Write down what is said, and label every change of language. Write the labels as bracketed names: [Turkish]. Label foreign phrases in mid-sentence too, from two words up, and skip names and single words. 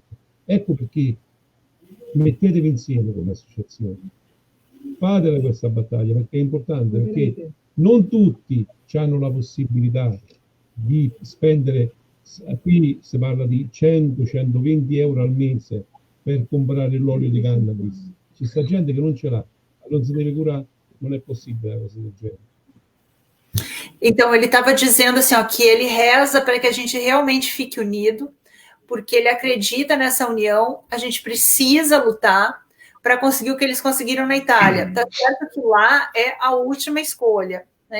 [Italian] Ecco perché mettetevi insieme come associazione, fatela questa battaglia, perché è importante, perché non tutti hanno la possibilità di spendere, qui si parla di 100-120 euro al mese per comprare l'olio di cannabis. Ci sta gente che non ce l'ha, non si deve curare, non è possibile una cosa del genere. [Portuguese] Então, ele estava dizendo assim, ó, que ele reza para que a gente realmente fique unido, porque ele acredita nessa união, a gente precisa lutar para conseguir o que eles conseguiram na Itália. Tá certo que lá é a última escolha, né?